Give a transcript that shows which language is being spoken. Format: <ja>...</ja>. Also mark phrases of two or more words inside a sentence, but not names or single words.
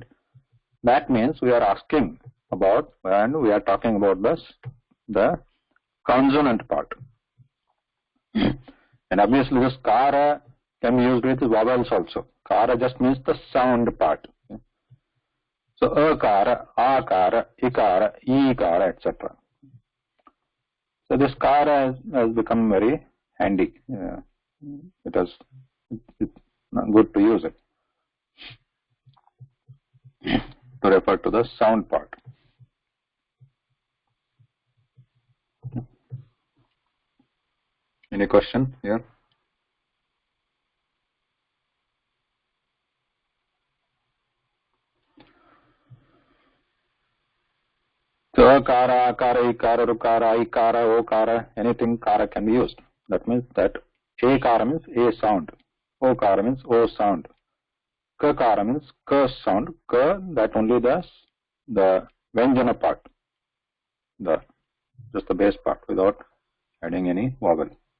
<en>That means we are asking about, and we are talking about the consonant part. And obviously this kara can be used with vowels also. Kara just means the sound part. So akara, akara, ikara, ikara, etc. So this kara has become very handy. It's good to use it to refer to the sound part. Any question here? So akara, akara, ikara, rukara, ikara, okara, anything kara can be used. That means that akara means a sound, okara means o sound, kakara means k sound, k, that only the Vyanjana part, just the base part without adding any vowel.</en>